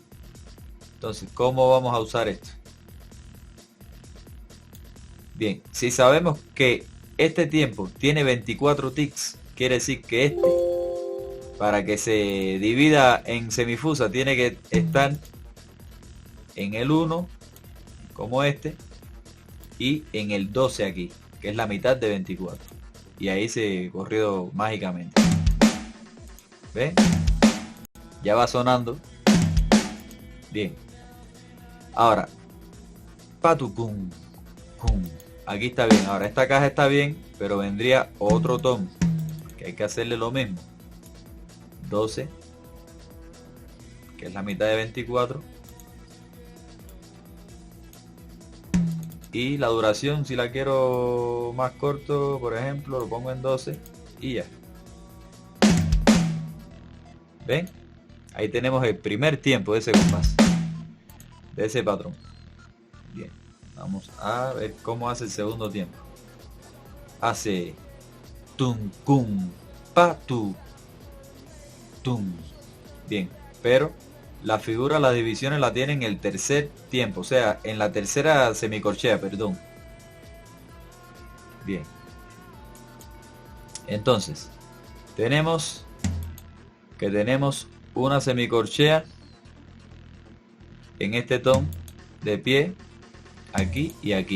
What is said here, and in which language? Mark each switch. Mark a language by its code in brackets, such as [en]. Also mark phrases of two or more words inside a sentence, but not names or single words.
[es] Entonces, ¿cómo vamos a usar esto? Bien, si sabemos que este tiempo tiene 24 ticks, quiere decir que este, para que se divida en semifusa, tiene que estar en el 1, como este, y en el 12 aquí, que es la mitad de 24. Y ahí se corrió mágicamente. ¿Ven? Ya va sonando. Bien. Ahora, patucum, cum. Aquí está bien. Ahora esta caja está bien, pero vendría otro tom, que hay que hacerle lo mismo. 12, que es la mitad de 24. Y la duración, si la quiero más corto, por ejemplo, lo pongo en 12 y ya. ¿Ven? Ahí tenemos el primer tiempo de ese compás, de ese patrón. Bien, vamos a ver cómo hace el segundo tiempo. Hace tum, cum, pa, tu, tum. Bien, pero la figura, las divisiones la tienen en el tercer tiempo, o sea, en la tercera semicorchea, perdón. Bien. Entonces, tenemos una semicorchea en este tom de pie, aquí y aquí.